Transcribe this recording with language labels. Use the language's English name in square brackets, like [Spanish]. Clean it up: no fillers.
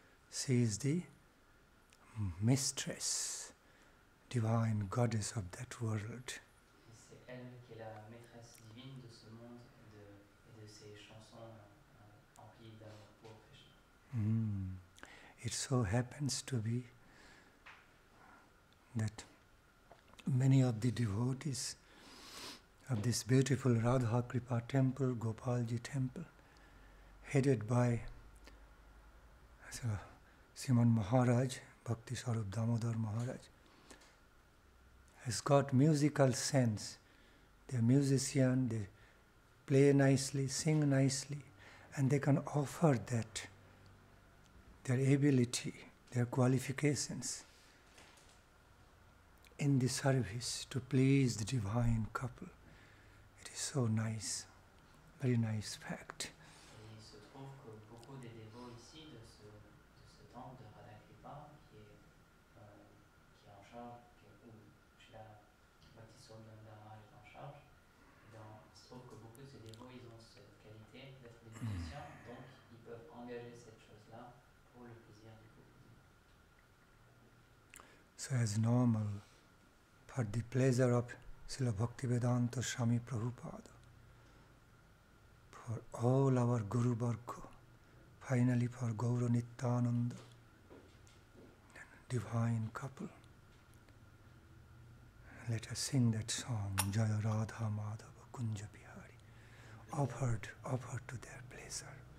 [English] She is the mistress, divine goddess of that world. [French] C'est elle qui est la maîtresse divine de ce monde et de ces chansons emplies d'amour pour Krishna. [English] It so happens to be that many of the devotees of this beautiful Radha Kripa temple, Gopalji temple, headed by Sriman Maharaj, Bhakti Swarup Damodar Maharaj, has got musical sense. They are musicians, they play nicely, sing nicely, and they can offer that, their ability, their qualifications in the service to please the divine couple. It is so nice, very nice fact. [French] Et il se trouve que beaucoup des dévots ici de ce temple de Radha Kripa qui est en charge, où Srila Bhakti Swarup est en charge, il se trouve que beaucoup de ces dévots ils ont cette qualité d'être des musiciens, donc ils peuvent engager cette chose-là pour le plaisir du couple. [English] So as normal, for the pleasure of Srila Bhaktivedanta Swami Prabhupada, for all our Guru Varga, finally for Gaura Nityananda, divine couple, let us sing that song, Jaya Radha Madhava Kunja Bihari, offered to their pleasure.